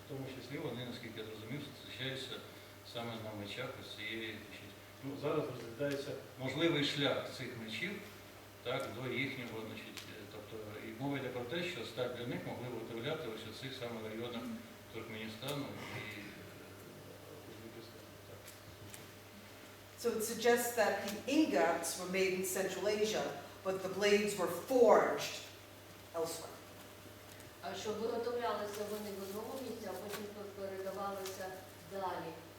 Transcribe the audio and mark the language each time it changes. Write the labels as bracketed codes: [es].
[uk] В тому числі вони, наскільки я зрозумів, зустрічаються саме на мечах ось цієї. Зараз розглядається можливий шлях цих мечів до їхнього, тобто і мова йде про те, що сталь для них могли виготовляти ось у цих саме районах Туркменістану і Узбекистану. [en] So it suggests that the ingots were made in Central Asia, but the blades were forged elsewhere. [uk] А що виготовлялися вони в одному місці, а потім передавалися далі.